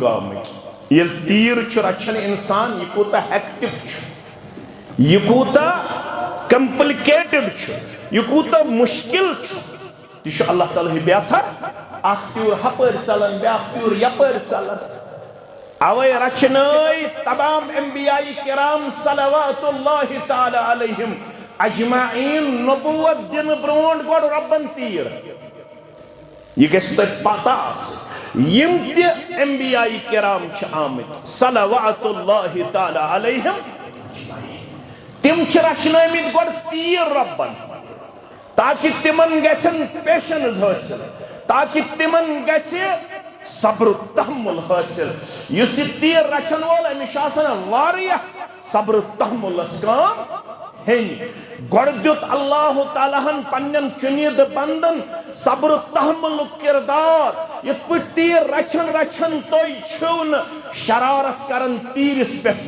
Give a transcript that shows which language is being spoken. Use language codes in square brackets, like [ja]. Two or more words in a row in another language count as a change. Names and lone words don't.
[ks] گامٕکۍ ییٚلہِ تیٖر چھُ رچھان اِنسان یہِ کوٗتاہ ہیکٹِک چھُ یہِ کوٗتاہ کمپلِکیٹڈ چھُ یہِ کوٗتاہ مُشکِل چھُ تہِ چھُ اللہ تعالیٰ ہٕے بہتر اکھ تیوٗر ہپٲرۍ ژلان بیٛاکھ تیوٗر یپٲرۍ ژلان اوے رچنٲے تمام انبیاء کرام [ar] صلوات اللہ تعالی علیہم اجمعین [ks] نبوت دن برونٹ گوڑ ربن تیر یہ گژھِ تۄہہِ پتہ آسٕنۍ یم تہِ انبیاء کرام چھِ آمٕتۍ [ar] صلوات اللہ تعالی علیہم [ks] تم چھِ رچنٲمٕتۍ گوڑ تیر ربن تاکہ تمن گژھن پیشنز حٲصِل تاکہ تمن گژھِ صبر و تحمل حاصل یُس یہِ تیٖر رچھن وول أمِس چھُ آسان واریاہ صبر و تحملس کٲم ہیٚنۍ گۄڈٕ دیُت اللہ تعالیٰ ہن پننٮ۪ن چُنیٖدٕ بندن صبر و تحملُک کردار یِتھ پٲٹھۍ تیٖر رچھن رچھن تُہۍ چھِو نہٕ شرارت کران تیٖرس پٮ۪ٹھ